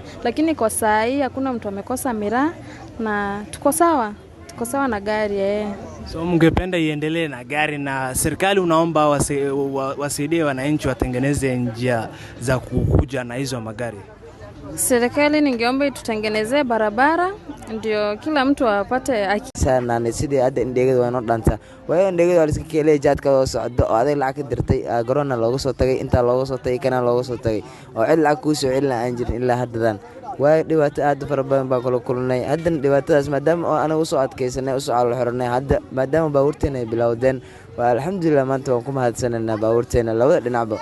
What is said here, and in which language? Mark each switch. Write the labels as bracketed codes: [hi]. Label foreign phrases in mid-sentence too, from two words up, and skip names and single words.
[sw] Lakini kwa saa hii hakuna mtu amekosa mira na tuko sawa na gari So mngependa iendelee na gari na serikali unaomba wasaidie wananchi watengeneze njia za kukuja na hizo magari. Serikali ningeomba itutengenezee barabara ndio kila mtu apate [so] sana ni sidii hadda indheegada waa noo dhanta waayo indheegada waa iska keenay jaadka oo socdo oo aday lacag dirtay garona looga soo tagay inta looga soo tagay kana looga soo tagay oo cid lacag ku soo celina aan jirin ilaa haddan waayo dhibaato aad fara badan baa kala kulnay haddan dhibaatadaas maadaama anagu soo adkaysanay oo soo calo xirnay hadda maadaama baawurteena ay bilowdeen waa alxamdulillah maanta waan ku mahadsananaa baawurteena labada dhinacba